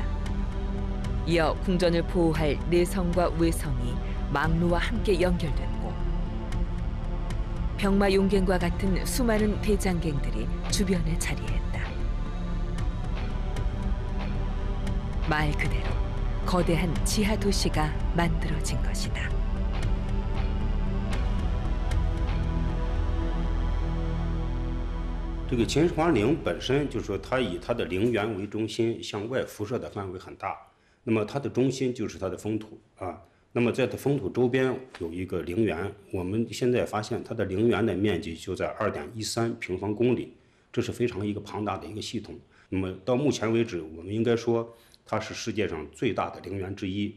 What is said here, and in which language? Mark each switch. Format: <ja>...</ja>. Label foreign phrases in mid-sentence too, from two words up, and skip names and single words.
<ko>이어 궁전을 보호할 내성과 외성이 망루와 함께 연결됐고 병마 용갱과 같은 수많은 대장갱들이 주변에 자리했다. 말 그대로 거대한 지하 도시가 만들어진 것이다.</ko> <zh>这个秦始皇陵本身就是说，它以它的陵园为中心，向外辐射的范围很大。那么它的中心就是它的封土啊。那么在它封土周边有一个陵园，我们现在发现它的陵园的面积就在2.13平方公里，这是非常一个庞大的一个系统。那么到目前为止，我们应该说它是世界上最大的陵园之一。</zh>